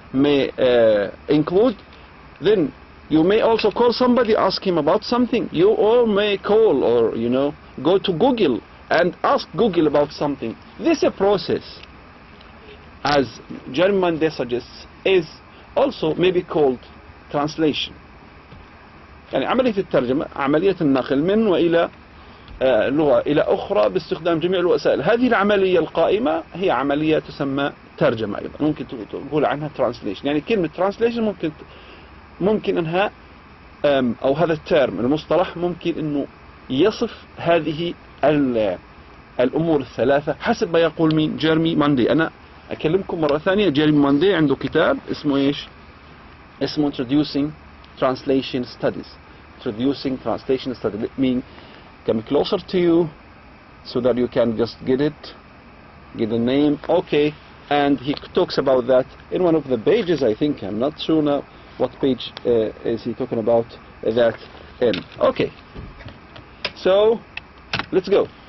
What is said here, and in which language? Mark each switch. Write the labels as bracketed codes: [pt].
[en] may include, then you may also call somebody, ask him about something. You all may call, or go to Google and ask Google about something. This process, as Jeremy Monday suggests, is also maybe called translation. [ar] يعني عملية الترجمة عملية النقل من وإلى لغة إلى أخرى باستخدام جميع الوسائل. هذه العملية القائمة هي عملية تسمى ترجمة أيضا، ممكن تقول عنها translation. يعني كلمة translation ممكن أنها أو هذا الترم المصطلح ممكن أنه يصف هذه الأمور الثلاثة حسب ما يقول مين؟ جيرمي ماندي. أنا أكلمكم مرة ثانية، جيرمي ماندي عنده كتاب اسمه إيش؟ اسمه Introducing Translation Studies. [en] Introducing Translation Studies. Let me come closer to you so that you can just get the name. Okay, and he talks about that in one of the pages, I think. I'm not sure now what page is he talking about that in. Okay, so let's go.